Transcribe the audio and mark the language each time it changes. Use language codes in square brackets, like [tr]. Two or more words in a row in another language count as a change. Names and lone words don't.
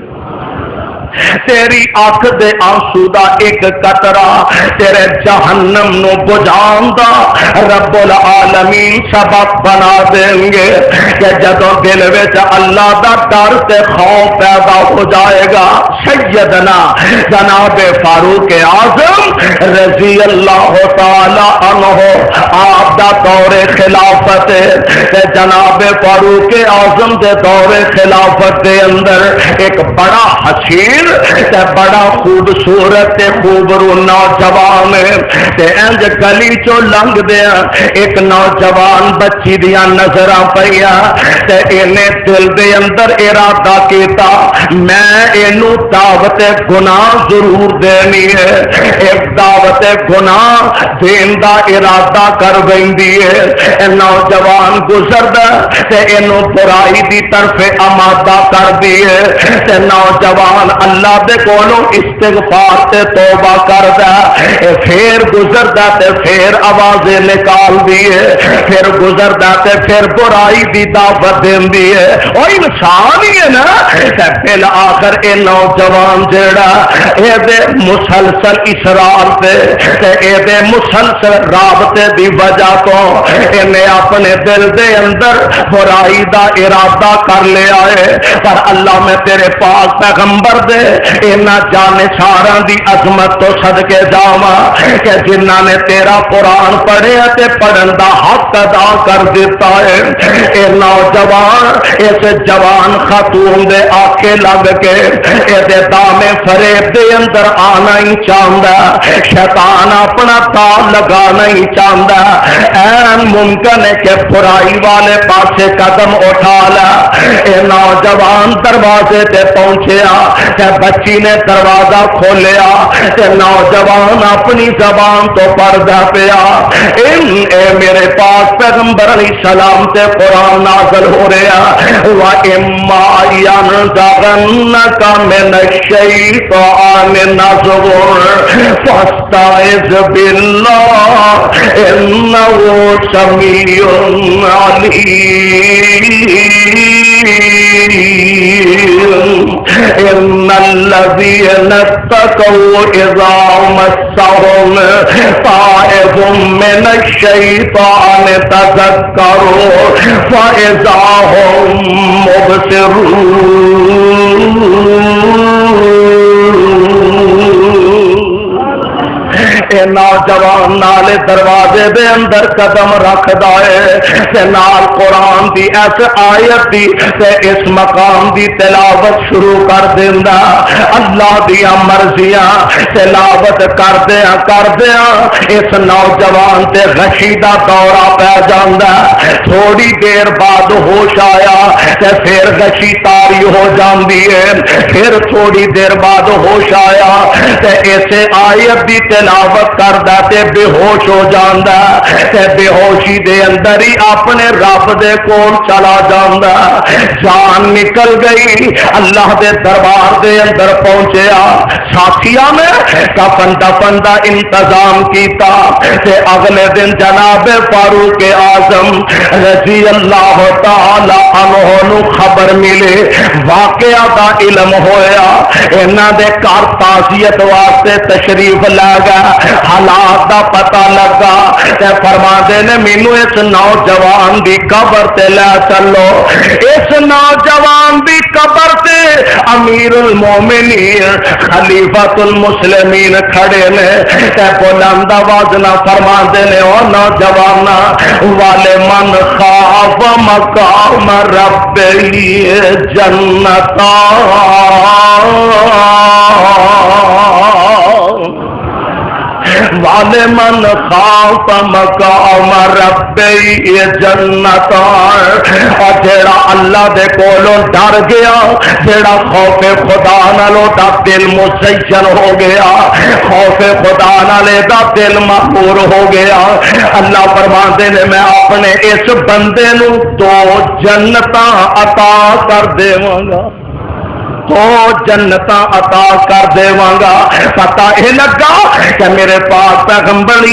[pa] تیری آنکھ دے آنسو دا ایک قطرہ تیرے جہنم نو بجھان دا رب العالمین سبب بنا دیں گے کہ جدوں دل وچ اللہ دا ڈر تے خوف پیدا ہو جائے گا۔ سیدنا جناب فاروق اعظم [ar] رضی اللہ تعالی عنہ [pa] آپ دا دور خلافت تے جناب فاروق اعظم دے دور خلافت دے اندر ایک بڑا حسین تے بڑا خوبصورت تے خوبرو نوجوان تے انج گلی چوں لنگ دیا ایک نوجوان بچی دیا نظراں پئیاں تے اینے دل دے اندر ارادہ کیتا میں اینو دعوت گناہ ضرور دینی ہے، ایک دعوت گناہ دین دا ارادہ کر بیندی ہے۔ نوجوان گزردا تے اینو برائی دی طرف آمادہ کر دیے تے نوجوان اللہ دے کولوں استغفار تے توبہ کردا پھر گزردا تے پھر آوازیں نکال دیے پھر گزردا تے پھر برائی دی دعوت دیندی ہے۔ او انسان ہی ہے نا تے بالآخر اے نوجوان جیڑا اے دے مسلسل اصرار تے اے دے مسلسل رابطے دی وجہ تو اینے اپنے دل دے اندر برائی دا ارادہ کر لیا ہے، پر اللہ میں تیرے پاک پیغمبر دے اینا جانشاراں دی عظمت تو صدقے جاواں کہ جنہاں نے تیرا قرآن پڑھیا تے پڑھن دا حق ادا کر دیتا ہے۔ اے نوجوان اس جوان خاتون دے آکے لگ کے اے دے دامے فریب دے اندر آنا ہی چاہندا، شیطان اپنا تال لگانا ہی چاہندا، این ممکن ہے کہ برائی والے پاسے قدم اٹھا لا۔ اے نوجوان دروازے تے پہنچیا تے بچی نے دروازہ کھولیا تے نوجوان اپنی زبان تو پردہ پیا اے میرے پاس پیغمبر [ar] علیہ السلام [pa] تے قرآن نازل ہو رہا [ar] وَإِمَّا يَنزَغَنَّكَ مِنَ الشَّيْطَانِ نَزْغٌ فَاسْتَعِذْ بِاللَّهِ إِنَّهُ سَمِيعٌ عَلِيمٌ إِنَّ الَّذِينَ اتَّقَوْا إِذَا مَسَّهُمْ طَائِفٌ مِّنَ الشَّيْطَانِ تَذَكَّرُوا فَإِذَا هُم مُبْصِرُونَ۔ [pa] اے نوجوان نالے دروازے دے اندر قدم رکھدا ہے تے نال قرآن دی اس آیت دی تے اس مقام دی تلاوت شروع کر دیندا، اللہ دی مرضیاں تلاوت کردیاں اس نوجوان تے غشی دا دورہ پہ جاندا، تھوڑی دیر بعد ہوش آیا تے پھر غشی تاری ہو جاندی ہے، پھر تھوڑی دیر بعد ہوش آیا تے اسے آیت دی تلاوت کردا تے بے ہوش ہو جاندا تے بے ہوشی دے اندر ہی اپنے رب دے کول چلا جاندا، جان نکل گئی، اللہ دے دربار دے اندر پہنچیا، ساتھیاں نے کفن دفن دا انتظام کیتا تے اگلے دن جناب فاروق اعظم [ar] رضی اللہ تعالی عنہ [pa] نو خبر ملے، واقعہ دا علم ہویا، انہاں دے گھر تعزیت واسطے تشریف لے گئے، حالات دا پتہ لگا تے فرماندے نے مینوں اس نوجوان دی قبر تے لے چلو، اس نوجوان دی قبر تے امیر المومنین خلیفۃ المسلمین کھڑے نے تے بلند آواز نہ فرماندے نے او نوجوانا [ar] والے من خاف مقام ربی جنتا والے من خاف مقام ربی جنتا [pa] اور جیڑا اللہ دے کولوں ڈر گیا جیڑا خوف خدا نالوں دا دل مزین ہو گیا خوف خدا نالے دا دل مغرور ہو گیا اللہ فرماندے نے میں اپنے اس بندے نو دو جنتاں عطا کر دیواں گا تو جنتاں عطا کر دیواں گا پتہ یہ لگا کہ میرے پاک پیغمبر علیہ